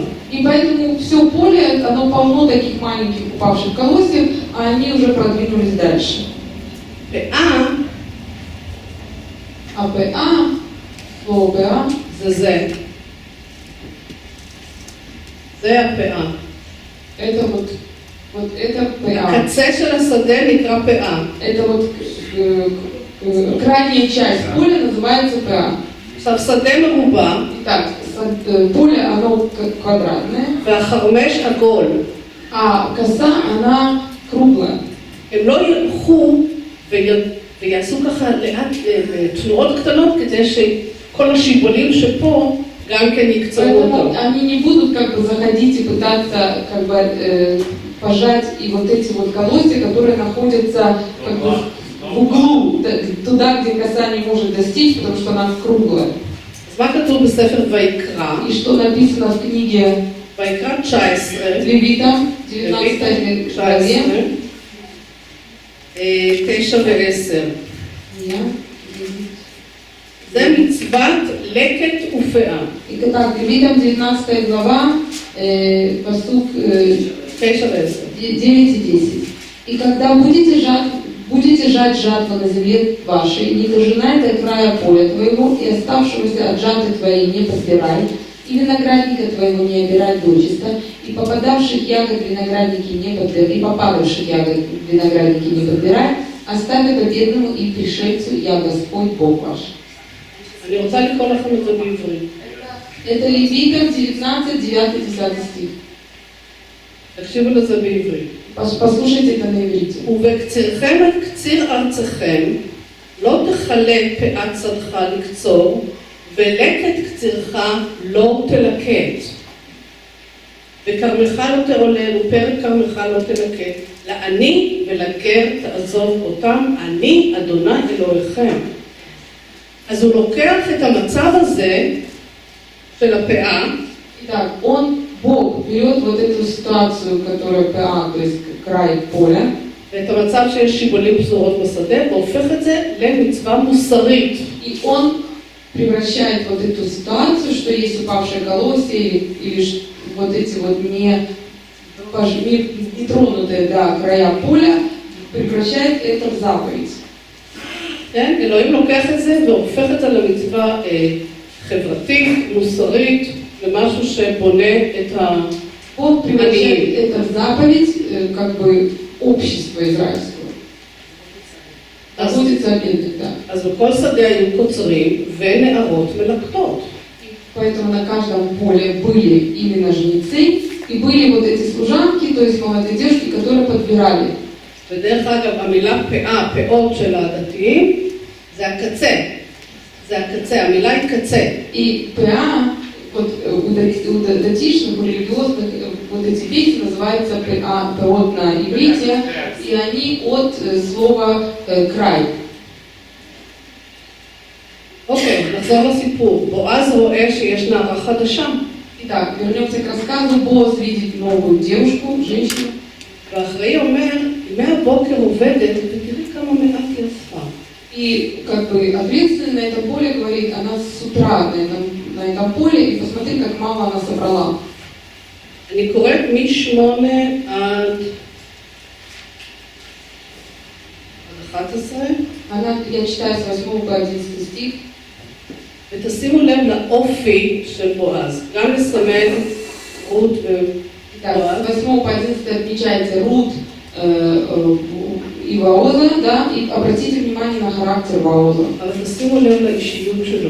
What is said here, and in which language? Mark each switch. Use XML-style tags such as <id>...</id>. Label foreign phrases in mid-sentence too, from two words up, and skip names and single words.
<ru>И поэтому все поле, оно полно таких маленьких упавших колосьев, а они уже продвинулись дальше.</ru> <he>פאה</he> <ru>А ПА, слово ПА,</ru> <he>זה זה. זה הפאה.</he> <ru>это вот это ПА.</ru> <he>הקצה של השדה נקרא פאה.</he> <ru>Это вот крайняя часть поля называется ПА.</ru> <he>עכשיו שדה מרובע</he> <ru>Итак, поле, оно квадратное,</ru> <he>והחרמש עגול.</he> <ru>а коса, она круглая.</ru> <he>הם לא ילכו ויעשו ככה לאט תנועות קטנות כדי שכל השיבולים שפה גם כן יקצרו</he> <ru>Поэтому</ru> <he>אותו.</he> <ru>они не будут как бы заходить и пытаться как бы пожать и вот эти вот колосья, которые находятся как бы в углу, туда, где коса не может достичь, потому что она круглая.</ru> <he>אז מה כתוב בספר ויקרא?</he> <ru>И что написано в книге</ru> <he>ויקרא 19,</he> <ru>Левитам, 19 главе.</ru> <he>9 ו-10. זה מצוות לקט ופאה.</he> <ru>Итак, Левитам, 19 глава, поступ</ru> <he>9 ו-10.</he> <ru>9 и 10. И когда будете жать жатву на земле вашей, не дожинай до края поля твоего, и оставшегося от жатвы твоей не подбирай, и виноградника твоего не обирай дочисто, и попадавших ягод виноградники не подбирай, и попадавших ягод виноградники не подбирай, оставь это бедному и пришельцу, я Господь Бог ваш.</ru> <he>אני רוצה לקרוא לכם את זה בעברית.</he> <ru>Это Левитам 19, 9, 10 стих.</ru> <he>תקשיבו לזה בעברית.</he> <ru>Послушайте это на иврите.</ru> <he>ובקצירכם את קציר ארצכם, לא תכלה פאת צדך לקצור, ולקט קצירך לא תלקט. וכרמך לא תעולל, ופרק כרמך לא תלקט. לעני ולגר תעזוב אותם, אני אדוני אלוהיכם. אז הוא לוקח את המצב הזה של הפאה,</he> <ru>Итак, Бог берет вот эту ситуацию, которая ПА, то есть край поля,</ru> <he>ואת המצב שיש שיבולים פזורות בשדה, והופך את זה למצווה מוסרית.</he> <ru>И он превращает вот эту ситуацию, что есть упавшие колосья или вот эти вот нетронутые края поля, превращает это в заповедь.</ru> <he>כן? אלוהים לוקח את זה והופך את זה למצווה חברתית, מוסרית, למשהו שבונה את</he> <ru>Он превращает это в заповедь, как бы общество израильского. Находится обидно, да.</ru> <he>אז בכל שדה היו קוצרים ונערות מלקטות.</he> <ru>Поэтому на каждом поле были именно жнецы, и были вот эти служанки, то есть молодые девушки, которые подбирали.</ru> <he>ודרך אגב, המילה פאה, פאות של הדתיים, זה הקצה. זה הקצה, המילה היא קצה.</he> <ru>И пеа, вот у датишных, у религиозных, вот эти песни называются пеот на иврите, и они от слова край.</ru> <he>אוקיי, נחזור לסיפור. בועז רואה שיש נערה חדשה.</he> <ru>Итак, вернемся к рассказу. Боаз видит новую девушку, женщину.</ru> <he>והאחראי אומר, מהבוקר עובדת, ותראי כמה מעט היא אספה.</he> <ru>И как бы ответственный на этом поле говорит, она с утра на этом поле, и посмотри, как мало она собрала.</ru> <he>אני קוראת מ8 עד 11.</he> <ru>Я читаю с 8 по 11 стих.</ru> <he>ותשימו לב לאופי של בועז, גם לסמן רות</he> <ru>Так,</ru> <he>ובועז.</he> <ru>с 8 по 11 отмечается Рут и Вооза, да, и обратите внимание на характер Вооза.</ru> <he>אבל תשימו לב לאישיות שלו.</he>